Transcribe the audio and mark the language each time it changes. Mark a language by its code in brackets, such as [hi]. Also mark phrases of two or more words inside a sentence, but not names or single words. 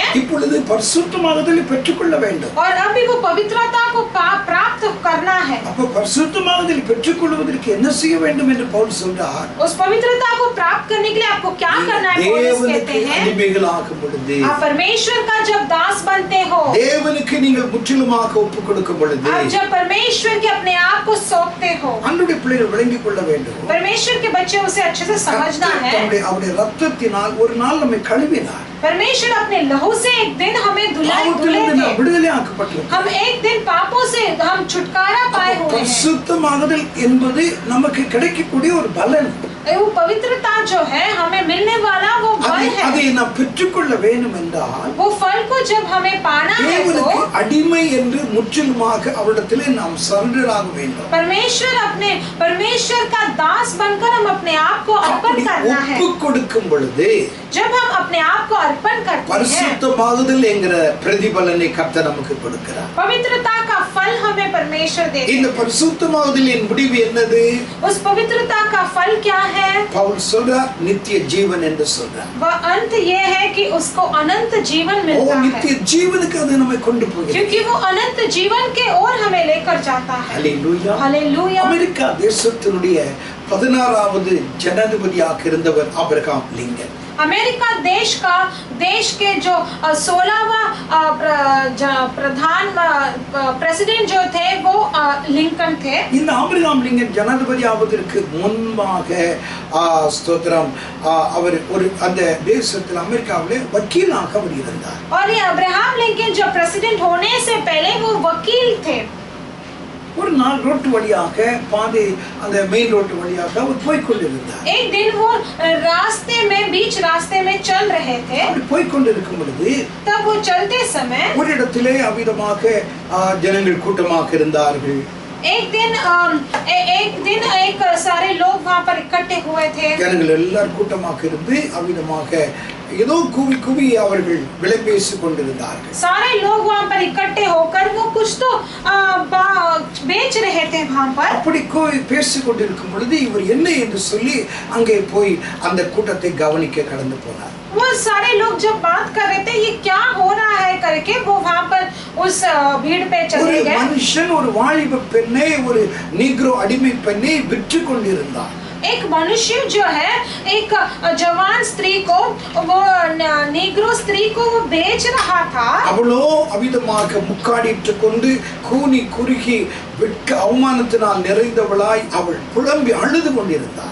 [ta] இப்பொழுது பரிசுத்தமாகுதலை பெற்றுக்கொள்ள வேண்டும். [hi] और अभी वो पवित्रता को प्राप्त करना है. [ta] அப்ப பரிசுத்தமாகுதலை பெற்றுக்கொள்வதற்கு என்ன செய்ய வேண்டும் என்று பவுல் சொல்றார். [hi] उस पवित्रता को प्राप्त करने के लिए आपको क्या करना है? पौलुस कहते हैं, [ta] அடிமைகளாகும் பொழுது, [hi] आप परमेश्वर का जब दास बनते हो, [ta] தேவனுக்கு நீங்கள் முற்றிலுமாக ஒப்புக் கொடுக்கும் பொழுது, [hi] आप जब परमेश्वर के अपने आप को सौंपते हो, [ta] அன்றைய பிள்ளைகள் விளங்கிக் கொள்ள வேண்டும். [hi] परमेश्वर के बच्चे उसे अच्छे से समझना है. [ta] அவருடைய ரத்தத்தினால் ஒரு நாள் நம்மை கழுவினார். [hi] परमेश्वर अपने लहू से एक दिन हमें धुले [ta] விடுதலையாக்கப்பட்டோம். [hi] हम एक दिन पापों से हम छुटकारा पाए हुए हैं. [ta] பரிசுத்தமாகுதல் என்பது நமக்கு கிடைக்கக்கூடிய ஒரு பலன். [hi] वो पवित्रता जो है हमें मिलने वाला वो फल है. [ta] அதை நாம் பெற்றுக்கொள்ள வேண்டும் என்றால், [hi] वो फल को जब हमें पाना है तो [ta] அடிமை என்று முற்றிலுமாக அவரிடத்திலே நாம் சரண்டர் ஆக வேண்டும். [hi] परमेश्वर का दास बनकर हम अपने आप को अर्पण करना है. [ta] ஒப்புக் கொடுக்கும் பொழுது, [hi] जब हम अपने आप को अर्पण करते हैं, [ta] பரிசுத்தமாகுதல் என்கிற பிரதிபலனை கர்த்தர் நமக்கு கொடுக்கிறார். [hi] पवित्रता का फल हमें परमेश्वर देते हैं. [ta] இந்த பரிசுத்தமாகுதலின் முடிவு என்னது? [hi] उस पवित्रता का फल क्या है? [ta] பவுல் சொல்றார், நித்திய ஜீவன் என்று சொல்றார். [hi] वह अंत ये है कि उसको अनंत जीवन मिलता है. [ta] நித்திய ஜீவனுக்கு அது நம்மை கொண்டு போகிறது. [hi] क्योंकि वो अनंत जीवन के ओर हमें लेकर जाता है. हालेलुया, हालेलुया. [ta] அமெரிக்கா தேசத்தினுடைய 16வது ஜனாதிபதியாக இருந்தவர் ஆபிரகாம் லிங்கன். [hi] अमेरिका देश के जो 16वां प्रेसिडेंट जो थे वो लिंकन थे। [ta] இந்த ஆபிரகாம் லிங்கன் ஜனாதிபதி ஆவதற்கு முன்பாக ஸ்தோத்திரம் அவர் ஒரு அந்த தேசத்தில் அமெரிக்காவிலே வக்கீலாக அவர் இருந்தார். [hi] और ये अब्राहम लिंकन जो प्रेसिडेंट होने से पहले वो वकील थे। [ta] ஒரு நாள் ரோட்டு வழியாக பாதை அந்த [en] main road [ta] வழியாக அவர் போய் கொண்டிருந்தார். [hi] एक दिन वो बीच रास्ते में चल रहे थे। [ta] அப்படி போய் கொண்டிருக்கும் பொழுது [hi] तब वो चलते समय [ta] ஒரு இடத்திலே அவிதமாக ஜனங்கள் கூட்டமாக இருந்தார்கள். [hi] एक दिन एक सारे लोग वहाँ पर इकट्ठे हुए थे। [ta] ஜனங்கள் எல்லாரும் கூட்டமாக இருந்து அவிதமாக ஏதோ கூவி அவர்கள் விலை பேசிக் கொண்டிருந்தார்கள். [hi] सारे लोग वहाँ पर इकट्ठे होकर वो कुछ तो बेच रहे थे वहाँ पर। [ta] அப்படி பேசிக் கொண்டிருக்கும் பொழுது இவர் என்ன என்று சொல்லி அங்கே போய் அந்த கூட்டத்தை கவனிக்க கடந்து போனார். [hi] वो सारे लोग जब बात कर रहे थे ये क्या हो रहा है करके वो वहाँ पर उस भीड़ पे चले गए। [ta] மனுஷன் ஒரு வாலிப பெண்ணை ஒரு நீக்ரோ அடிமை பெண்ணை விற்று கொண்டிருந்தார். [hi] एक मनुष्य जो है एक जवान स्त्री को वो नीग्रो स्त्री को वो बेच रहा था। [ta] அவளோ அவிதமாக முக்காடிட்டு கொண்டு கூனி குறுகி வெட்க அவமானத்தினால் நிறைந்தவளாய் அவள் புலம்பி அழுது கொண்டிருந்தார்.